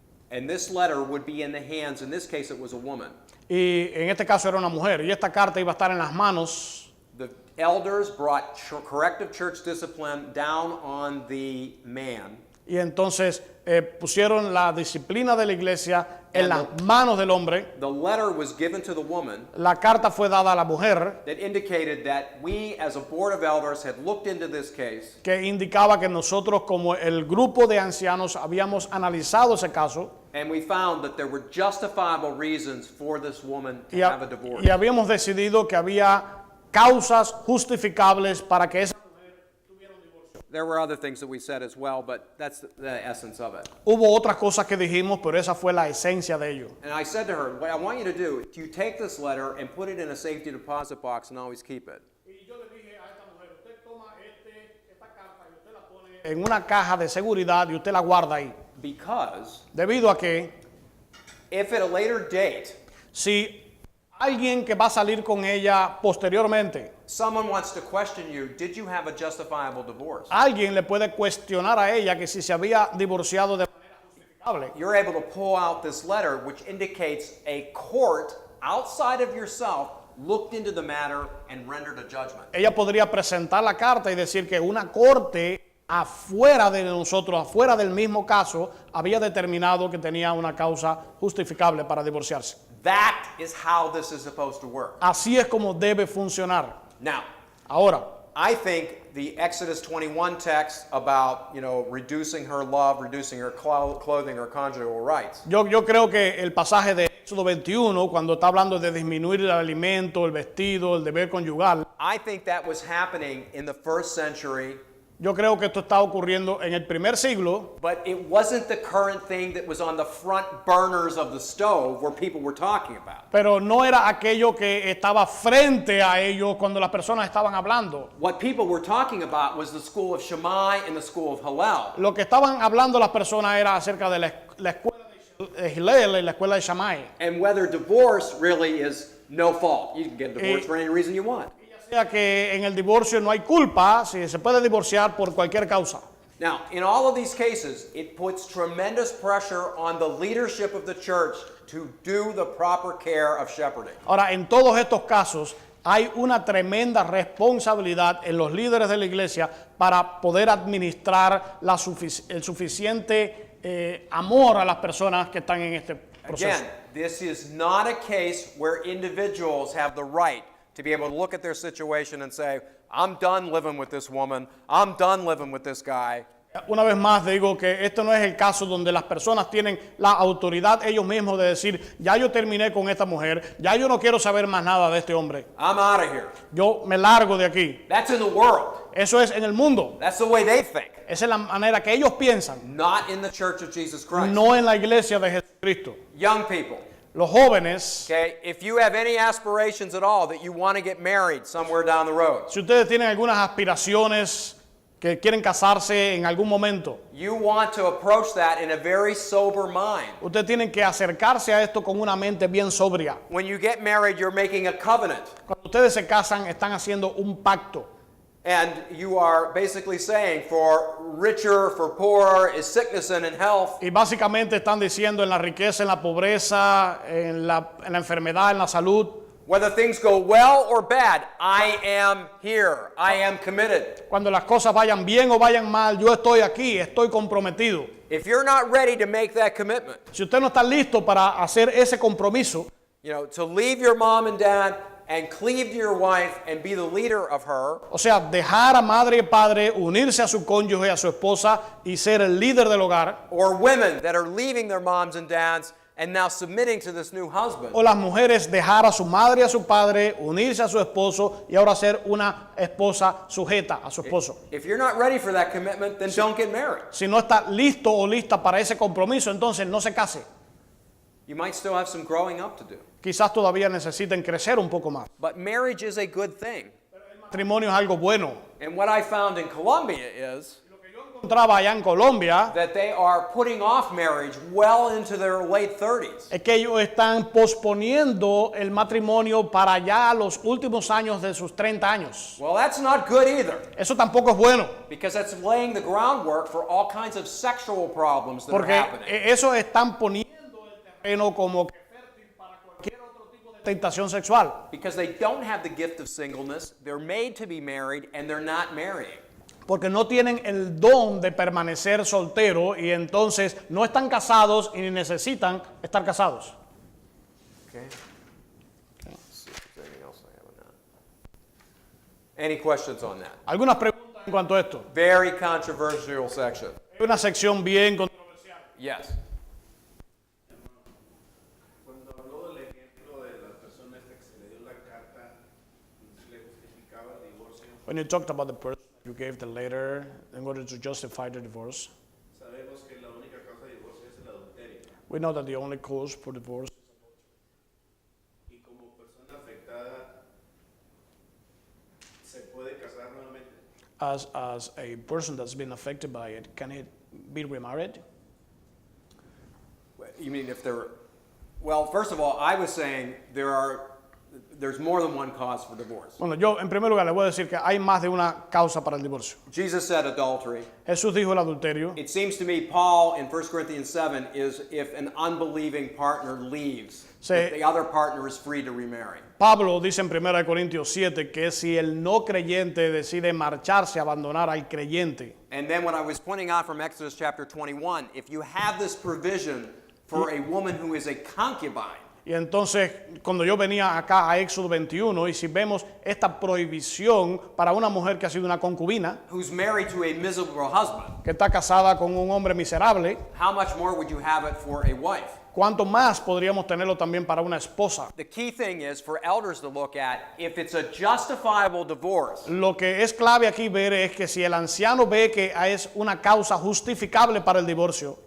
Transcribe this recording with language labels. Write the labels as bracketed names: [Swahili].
[English] And this letter would be in the hands, in this case it was a woman. [Spanish] y en este caso era una mujer y esta carta iba a estar en las manos. [English] The elders brought corrective church discipline down on the man. [Spanish] Y entonces pusieron la disciplina de la iglesia en las manos del hombre. [English] The letter was given to the woman [Spanish] La carta fue dada a la mujer, [English] that indicated that we as a board of elders had looked into this case [Spanish] que indicaba que nosotros como el grupo de ancianos habíamos analizado ese caso [English] and we found that there were justifiable reasons for this woman to [Spanish] y, [English] have a divorce. [Spanish] y habíamos decidido que había causas justificables para que esa. [English] There were other things that we said as well, but that's the essence of it. [Spanish] Hubo otras cosas que dijimos, pero esa fue la esencia de ello. [English] And I said to her, what I want you to do is you take this letter and put it in a safety deposit box and always keep it. [Spanish] Y yo le dije a esta mujer, usted toma esta carta y usted la pone en una caja de seguridad y usted la guarda ahí. [English] Because [Spanish] Debido a que [English] if at a later date [Spanish] si alguien que va a salir con ella posteriormente, [English] someone wants to question you, did you have a justifiable divorce? [Spanish] alguien le puede cuestionar a ella que si se había divorciado de manera justificable, [English] You're able to pull out this letter which indicates a court outside of yourself looked into the matter and rendered a judgment. [Spanish] ella podría presentar la carta y decir que una corte afuera de nosotros, afuera del mismo caso, había determinado que tenía una causa justificable para divorciarse. [English] That is how this is supposed to work. [Spanish] Así es como debe funcionar. [English] Now, [Spanish] Ahora, [English] I think the Exodus 21 text about, reducing her love, reducing her clothing, her conjugal rights, [Spanish] yo creo que el pasaje de Éxodo 21, cuando está hablando de disminuir el alimento, el vestido, el deber conyugal, [English] I think that was happening in the first century, [Spanish] yo creo que esto está ocurriendo en el primer siglo, [English] but it wasn't the current thing that was on the front burners of the stove where people were talking about. [Spanish] pero no era aquello que estaba frente a ellos cuando las personas estaban hablando. [English] What people were talking about was the school of Shammai and the school of Hillel. [Spanish] Lo que estaban hablando las personas era acerca de la escuela de Hillel y la escuela de Shammai. [English] And whether divorce really is no fault. You can get divorced for any reason you want. [Spanish] O sea que en el divorcio no hay culpa, si se puede divorciar por cualquier causa. [English] Now, in all of these cases, it puts tremendous pressure on the leadership of the church to do the proper care of shepherding. [Spanish] Ahora, en todos estos casos hay una tremenda responsabilidad en los líderes de la iglesia para poder administrar el suficiente amor a las personas que están en este proceso. [English] Again, this is not a case where individuals have the right to be able to look at their situation and say, I'm done living with this woman, I'm done living with this guy. [Spanish] Una vez más digo que este no es el caso donde las personas tienen la autoridad ellos mismos de decir, ya yo terminé con esta mujer, ya yo no quiero saber más nada de este hombre. [English] I'm out of here. [Spanish] Yo me largo de aquí. [English] That's in the world. [Spanish] Eso es en el mundo. [English] That's the way they think. [Spanish] Esa es la manera que ellos piensan, [English] Not in the church of Jesus Christ. [Spanish] no en la iglesia de Jesucristo. [English] Young people, [Spanish] Los jóvenes, [English] okay, if you have any aspirations at all that you want to get married somewhere down the road, [Spanish] si ustedes tienen algunas aspiraciones que quieren casarse en algún momento, [English] you want to approach that in a very sober mind. [Spanish] ustedes tienen que acercarse a esto con una mente bien sobria. [English] When you get married, you're making a covenant. [Spanish] Cuando ustedes se casan, están haciendo un pacto. [English] And you are basically saying for richer, for poorer, is sickness and in health. [Spanish] Y básicamente están diciendo en la riqueza, en la pobreza, en la enfermedad, en la salud. [English] Whether things go well or bad, I am here. I am committed. [Spanish] Cuando las cosas vayan bien o vayan mal, yo estoy aquí, estoy comprometido. [English] If you're not ready to make that commitment, [Spanish] Si usted no está listo para hacer ese compromiso, [English] to leave your mom and dad and cleave to your wife and be the leader of her, [Spanish] o sea, dejar a madre y padre, unirse a su cónyuge, a su esposa y ser el líder del hogar, [English] or women that are leaving their moms and dads and now submitting to this new husband, [Spanish] o las mujeres dejar a su madre y a su padre, unirse a su esposo y ahora ser una esposa sujeta a su esposo. [English] if you're not ready for that commitment, then don't get married. [Spanish] Si no está listo o lista para ese compromiso, entonces no se case. [English] You might still have some growing up to do. [Spanish] Quizás todavía necesiten crecer un poco más. [English] But marriage is a good thing. [Spanish] El matrimonio es algo bueno. [English] And what I found in Colombia is [Spanish] Encontraba allá en Colombia [English] that they are putting off marriage well into their late 30s. [Spanish] es que ellos están posponiendo el matrimonio para ya los últimos años de sus 30 años. [English] Well, that's not good either, [Spanish] Eso tampoco es bueno, [English] because that's laying the groundwork for all kinds of sexual problems that are [Spanish] porque [English] happening. [Spanish] eso están poniendo el terreno como que fértil para cualquier otro tipo de tentación sexual. [English] Because they don't have the gift of singleness, they're made to be married, and they're not marrying. [Spanish] Porque no tienen el don de permanecer soltero y entonces no están casados y ni necesitan estar casados. [English] Okay. Let's see if there's anything else I have on that. Any questions on that? [Spanish] Algunas preguntas en cuanto a esto. [English] Very controversial section. [Spanish] Hay una sección bien controversial. [English] Yes. [Spanish] Cuando habló del ejemplo de la persona esta que se le dio la carta, le justificaba el divorcio, [English] When you talked about the person you gave the letter in order to justify the divorce, [Spanish] sabemos que la única causa de divorcio es el adulterio. [English] we know that the only cause for divorce, [Spanish] Y como persona afectada, ¿se puede casar nuevamente? [English] as a person that's been affected by it, can it be remarried? You mean if there? Well, first of all, I was saying there's more than one cause for divorce. [Spanish] Bueno, yo en primer lugar le voy a decir que hay más de una causa para el divorcio. [English] Jesus said adultery. [Spanish] Jesús dijo el adulterio. [English] It seems to me Paul in 1 Corinthians 7 is if an unbelieving partner leaves, [Spanish] Sí. [English] that the other partner is free to remarry. [Spanish] Pablo dice en 1 Corintios 7 que si el no creyente decide marcharse, abandonar al creyente. [English] And then when I was pointing out from Exodus chapter 21, if you have this provision for a woman who is a concubine, [Spanish] Y entonces, cuando yo venía acá a Éxodo 21, y si vemos esta prohibición para una mujer que ha sido una concubina, [English] who's married to a miserable husband, [Spanish] que está casada con un hombre miserable, [English] how much more would you have it for a wife? [Spanish] ¿cuánto más podríamos tenerlo también para una esposa? [English] The key thing is for elders to look at if it's a justifiable divorce, [Spanish] Lo que es clave aquí ver es que si el anciano ve que es una causa justificable para el divorcio,